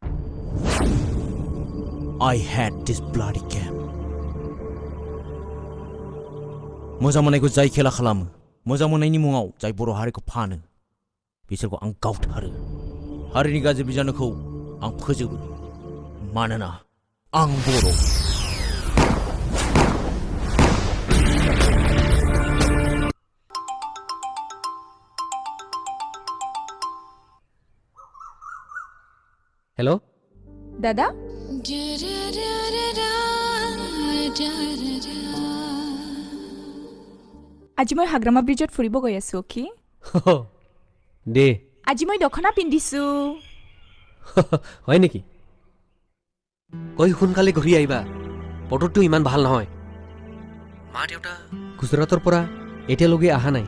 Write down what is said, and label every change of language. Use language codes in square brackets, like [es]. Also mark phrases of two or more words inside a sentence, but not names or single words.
[en] I hate this bloody game. [brx] मोजां मोननायखौ जाय खेला खालामो मोजां मोननायनि मुङाव जाय बर' हारिखौ फानो बिसोरखौ आं गावथारो हारिनि गाज्रि बिजानुखौ आं फोजोबो मानोना आं बर' हेलो [as] दादा আজি মই হাগ্ৰামা ব্ৰিজত ফুৰিব গৈ আছো কি দে আজি মই দখনা পিন্ধিছো হয় নেকি কৈ সোনকালে ঘূৰি আহিবা বতৰটো ইমান ভাল নহয় মা দেউতা গুজৰাটৰ পৰা এতিয়ালৈকে অহা নাই